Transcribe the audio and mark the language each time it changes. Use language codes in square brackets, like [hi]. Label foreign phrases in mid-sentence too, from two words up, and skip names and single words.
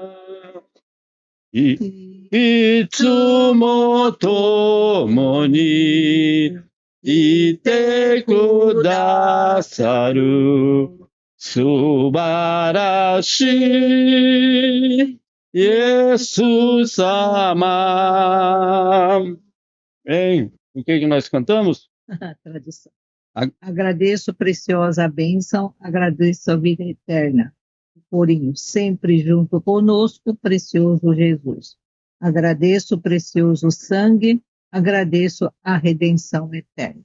[ja] いつも共にいてくださる. 素晴らしいイエス様. [pt] Bem, o que nós cantamos? Tradição. Agradeço, preciosa bênção, agradeço a vida eterna. Corinho, sempre junto conosco, precioso Jesus. Agradeço o precioso sangue, agradeço a redenção eterna.